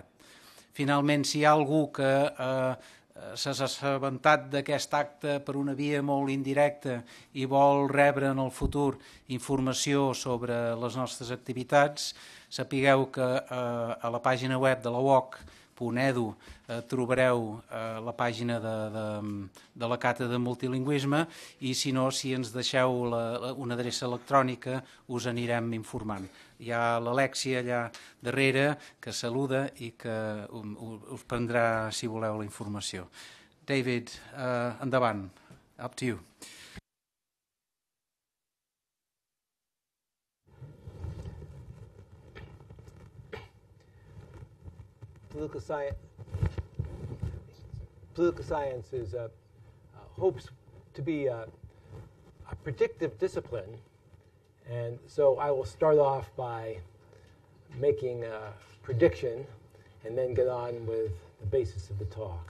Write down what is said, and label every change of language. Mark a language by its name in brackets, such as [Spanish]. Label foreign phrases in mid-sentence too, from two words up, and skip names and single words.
[Catalan] Finalment, si hi ha algú que s'ha assabentat d'aquest acte per una via molt indirecta i vol rebre en el futur informació sobre les nostres activitats, sapigueu que a la pàgina web de la uoc.edu trobareu la pàgina de la Càtedra de Multilingüisme, i si no, si ens deixeu una adreça electrònica us anirem informant. Hi ha l'Alexia allà darrere que saluda i que us prendrà, si voleu, la informació. David, endavant. [English] Up to you. Political science hopes to be a predictive discipline, and so I will start off by making a prediction and then get on with the basis of the talk.